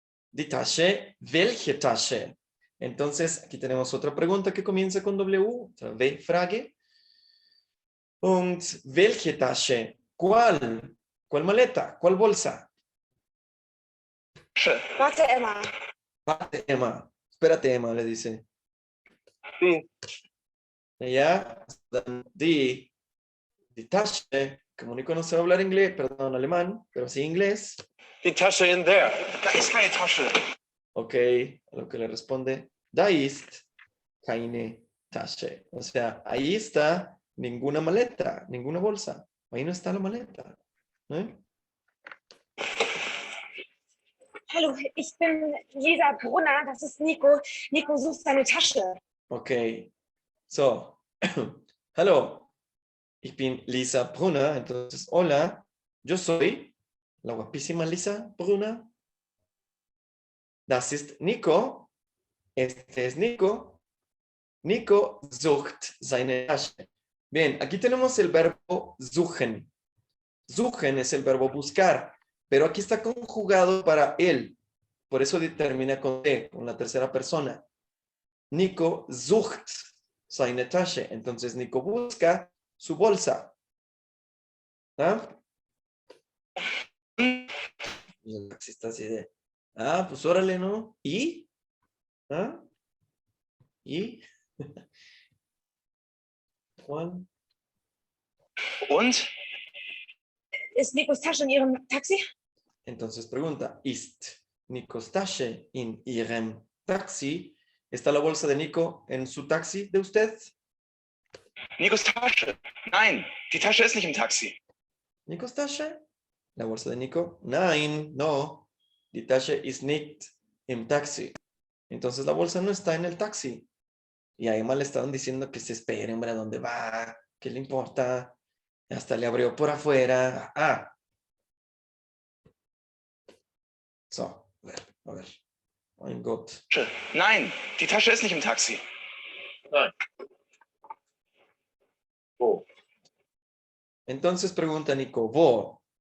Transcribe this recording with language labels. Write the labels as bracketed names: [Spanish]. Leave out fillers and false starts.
[German] Die Tasche, welche Tasche? [Spanish] Entonces, aquí tenemos otra pregunta que comienza con W, otra W-Frage. [German] Und welche Tasche? [Spanish] ¿Cuál? ¿Cuál maleta? ¿Cuál bolsa? [German] Tasche. Warte, Emma. [Spanish] Espérate, Emma. Espérate, Emma, le dice. [German] Die. [Spanish] Ya, [German] die Tasche, [Spanish] como Nico no sabe hablar inglés, perdón, alemán, pero sí inglés. [German] Die Tasche [English] in there. [German] Da ist keine Tasche. [Spanish] Ok, a lo que le responde, [German] da ist keine Tasche. [Spanish] O sea, ahí está ninguna maleta, ninguna bolsa. Ahí no está la maleta. ¿Eh? [German] Hallo, ich bin Lisa Brunner, das ist Nico. Nico sucht seine Tasche. [Spanish] Ok, so, [German] hallo, ich bin Lisa Brunner, [Spanish] entonces, hola, yo soy la guapísima Lisa Brunner. [German] Das ist Nico, [Spanish] este es Nico. [German] Nico sucht seine Tasche. [Spanish] Bien, aquí tenemos el verbo suchen. Suchen es el verbo buscar, pero aquí está conjugado para él. Por eso termina con T, con la tercera persona. [German] Nico sucht seine Tasche. [Spanish] Entonces, Nico busca su bolsa. ¿Ah? Y el taxista así de, pues órale, ¿no? ¿Y? ¿Ah? ¿Y? Juan. [German] Und? Ist Nikos Tasche in Ihrem Taxi? [Spanish] Entonces pregunta, [German] ¿Ist Nikos Tasche in Ihrem Taxi? [Spanish] ¿Está la bolsa de Nico en su taxi de usted? [German] Nikos Tasche. Nein, die Tasche ist nicht im Taxi. ¿Nikos Tasche? [Spanish] La bolsa de Nico. Nein, no. [German] Die Tasche ist nicht im Taxi. [Spanish] Entonces la bolsa no está en el taxi. Y además le estaban diciendo que se espere, hombre, ¿a dónde va? ¿Qué le importa? Hasta le abrió por afuera. So, a ver. [German] Mein Gott. Nein, die Tasche ist nicht im Taxi. Nein. Wo? [Spanish] Entonces pregunta Nico, ¿wo?